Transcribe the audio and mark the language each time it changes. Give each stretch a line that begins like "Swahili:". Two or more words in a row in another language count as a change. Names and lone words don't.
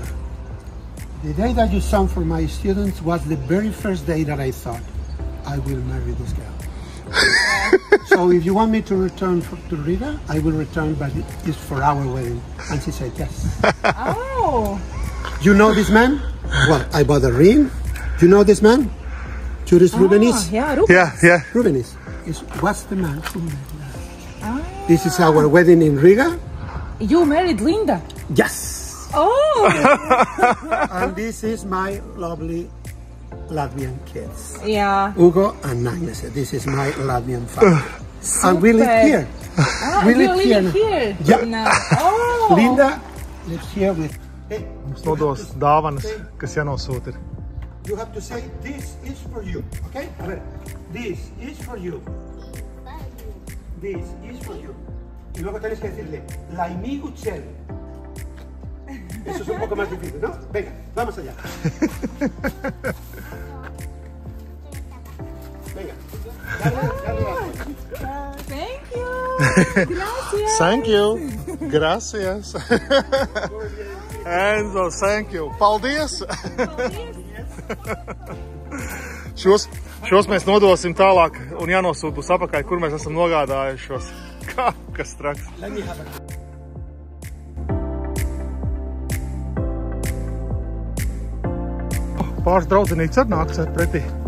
English: The day that you sang for my students was the very first day that I thought, I will marry this girl. So if you want me to return to Riga, I will return, but it's for our wedding. And she said, yes. Oh. You know this man? Well, I bought a ring. You know this man? Juris Rubenis? Yeah, Rubenis. Yeah. Rubenis was the man who married her. This is our wedding in Riga. You married Linda? Yes. Oh. And this is my lovely Latvian kids. Yeah. Hugo and Agnes. This is my Latvian family. And we live here. We live here. Yeah. No. Oh. Linda lives here with... Hey,
Latvian: Mums nodos dāvanas, kas jānosūta ir.
English: you have to say, this is for you. Okay?
Latvian: A ver.
English: This is for you. This is for you.
Spanish: Y luego tenéis que decirle,
Latvian: Laimi Gucel.
Spanish: Eso es un poco más difícil, ¿no? Venga, vamos allá. Venga.
English: Thank you.
Spanish: Gracias.
English: Thank you.
Spanish: Gracias.
English: Enzo, thank you.
Latvian: Paldies. Šos mēs nodosim tālāk un jānosūta būs apakaļ, kur mēs esam nogādājuši šos. Kas traks. Pāris draudzenītes arī nāks pretī.